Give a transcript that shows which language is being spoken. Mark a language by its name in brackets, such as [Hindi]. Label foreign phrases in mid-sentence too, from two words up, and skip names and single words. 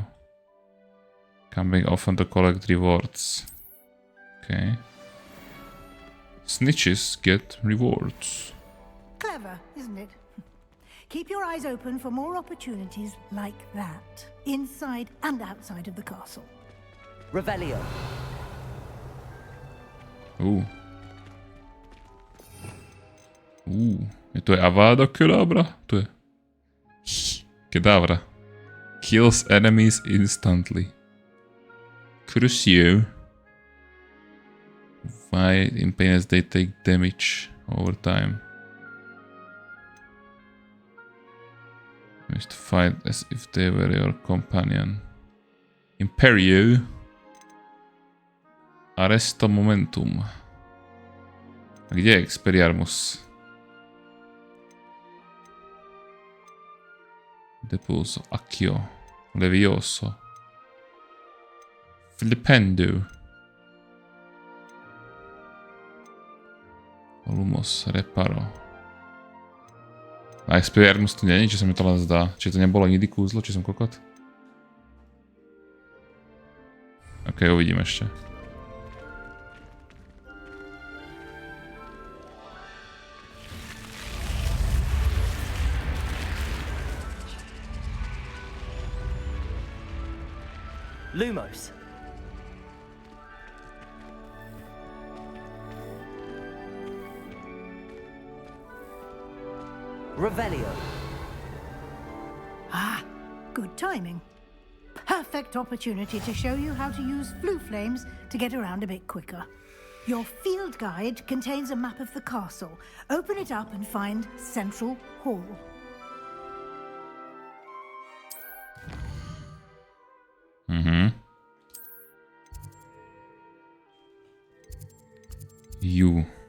[English] Coming often to collect rewards. Okay. Snitches get rewards. Clever, isn't it? Keep your eyes open for more opportunities like that, inside and outside of the castle. Revelio. [Slovak] To je Avada Kedavra? To je... [English] Kedavra. Kills enemies instantly. Crucio. Why in pain as they take damage over time? You must fight as if they were your companion. Imperio. Arresto momentum. [Slovak] A kde je Expelliarmus? Depulso, Accio, Levioso, Flipendo, Lumos, Reparo. A Expelliarmus tu není, či sa mi to len zdá? Či to nebolo nikdy kúzlo, či som kokot? Ok, uvidím ešte. [English] Lumos. Revelio. Ah, good timing. Perfect opportunity to show you how to use blue flames to get around a bit quicker. Your field guide contains a map of the castle. Open it up and find Central Hall. You.